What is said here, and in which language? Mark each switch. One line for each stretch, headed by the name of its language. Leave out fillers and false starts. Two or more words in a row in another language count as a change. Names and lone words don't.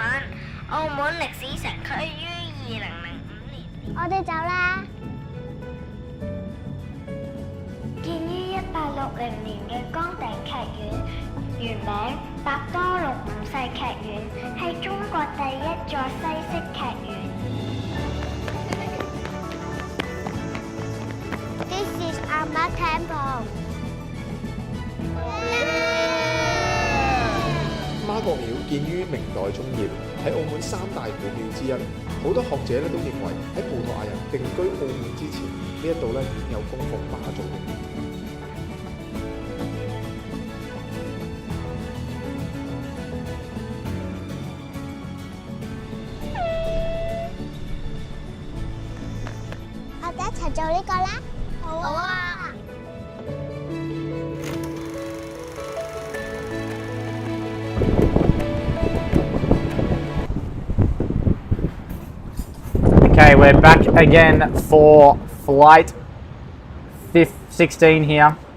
Cantonese: 澳門歷史城區於2005年，我哋走啦。建於1860年嘅崗頂劇院， 原名百多禄五世劇院，係中國第一座西式劇院。
English: This is our temple。
Cantonese: 媽閣廟建於明代中葉，係澳門三大古廟之一。好多學者咧都認為喺葡萄牙人定居澳門之前，呢一度咧已有供奉媽祖嘅廟。我哋一齊做呢個啦！好啊！
English: Okay, we're back again for flight 16 here.